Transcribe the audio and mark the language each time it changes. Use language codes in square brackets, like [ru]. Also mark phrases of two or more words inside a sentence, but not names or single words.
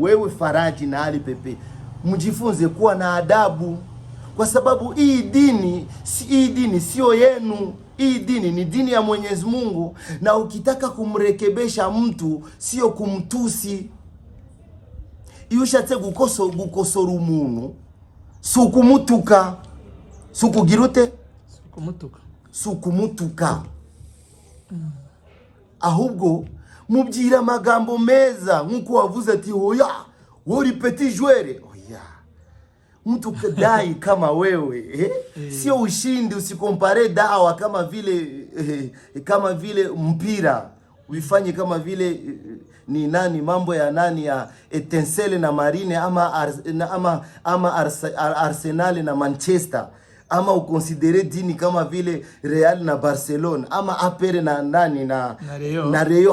[sw] wewe Faraji na Ali Pepe, mjifunze kuwa na adabu, kwa sababu hii dini sio yenu. Hii dini ni dini ya Mwenyezi Mungu, na ukitaka kumrekebesha mtu sio kumtusi. [rw] Iyo ushatse gukosora umuntu sukumutuka, sukugirute sukumutuka, ahubwo mubyira amagambo meza, nkuko wavuze ati hoya wori [fr] petit joueur. [sw] Oya, mtu kadai kama wewe sio ushindi. Usikompare dawa kama vile mpira, uifanye kama vile ni nani, mambo ya nani, ya Etincelle na Marine ama Arsenal na Manchester, ama ukonsidere dini kama vile Real na Barcelona, ama APR na nani na Rayo.